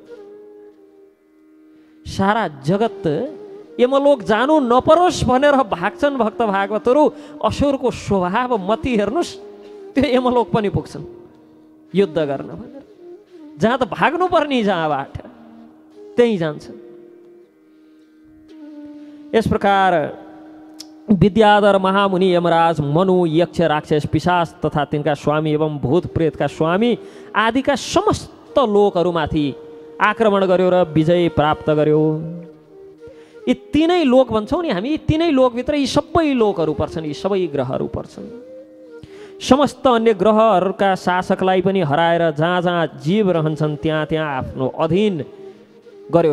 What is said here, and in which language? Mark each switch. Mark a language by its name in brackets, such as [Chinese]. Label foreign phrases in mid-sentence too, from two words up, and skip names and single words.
[Nepali] सारा जगत यमलोक जानु नपरोस् भनेर भाग्छन् भक्त भागवतहरू। असुरको स्वभाव मति हेर्नुहोस्, त्यो यमलोक पनि पुग्छन् युद्ध गर्न भनेर। जहाँ त भाग्नु पर्ने जहाँबाट त्यही जान्छ। यस प्रकार विद्याधर, महामुनि, यमराज, मनु, यक्ष, राक्षस, पिशाच तथा तिनका स्वामी एवं भूत प्रेतका स्वामी आदिका समस्त लोकहरूमाथि आक्रमण गर्यो र विजय प्राप्त गर्यो। यी तीनै लोक भन्छौँ नि हामी, यी तीनै लोकभित्र यी सबै लोकहरू पर्छन्, यी सबै ग्रहहरू पर्छन्। समस्त अन्य ग्रहहरूका शासकलाई पनि हराएर जहाँ जहाँ जीव रहन्छन् त्यहाँ त्यहाँ आफ्नो अधीन गर्यो।